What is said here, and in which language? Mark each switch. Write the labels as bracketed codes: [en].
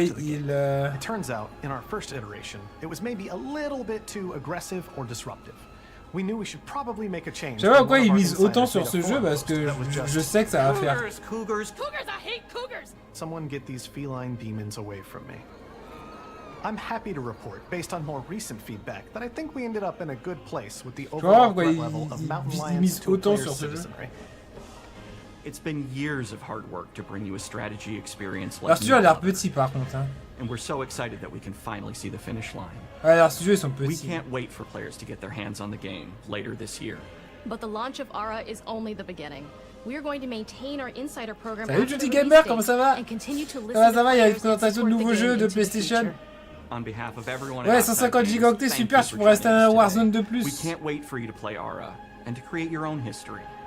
[en] It turns out, in our first iteration, it was maybe a little bit too aggressive or disruptive. We knew we should probably make a change. [fr] Je sais pas pourquoi ils misent autant sur ce jeu parce que je sais que ça va faire. [en] Cougars, I hate cougars. Someone get these feline demons away from me. I'm happy to report, based on more recent feedback, that I think we ended up in a good place with the overall threat level of mountain lions to player citizenry. It's been years of hard work to bring you a strategy experience like. [fr] Alors studio a l'air petit par contre. Hein. [en] And we're so excited that we can finally see the finish line. [fr] Ouais, alors studio ils sont petits. [en] We can't wait for players to get their hands on the game later this year. But the launch of Aura is only the beginning. We're going to maintain our insider program. [fr] Salut Judy Gamer, comment ça va? Ça va, il y a une présentation de nouveaux jeux de PlayStation. [en] On behalf of everyone [fr] ouais, 150 gigaoctets, super, tu pourrais rester un Warzone de plus. [en] We can't wait for you to play Aura and to create your own history.